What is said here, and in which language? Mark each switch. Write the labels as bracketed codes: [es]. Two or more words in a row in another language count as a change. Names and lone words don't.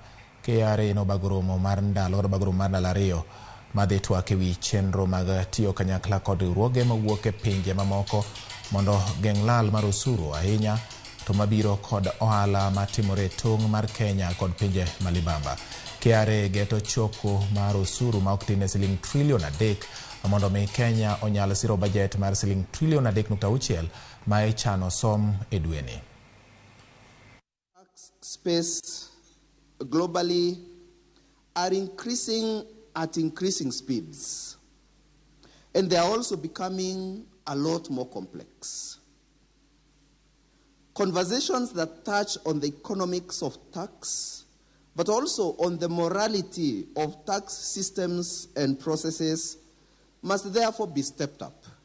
[luo] KRA nobago romo mar ndalo ariyo madhi twak ewi chenro mag tiyo kanyakla kod riwruoge mawuok e pinje mamoko mondo geng' lal mar osuru ahinya to mabiro kod ohala matimore tong' mar Kenya kod pinje malibamba. KRA geto choko mar osuru ma ok tin siling trilion 3 mondo mi Kenya onyal siro bajet mar siling trilion 3.6 ma ichano som e dweni. [en] Space globally are increasing at increasing speeds, and they are also becoming a lot more complex. Conversations that touch on the economics of tax, but also on the morality of tax systems and processes must therefore be stepped up.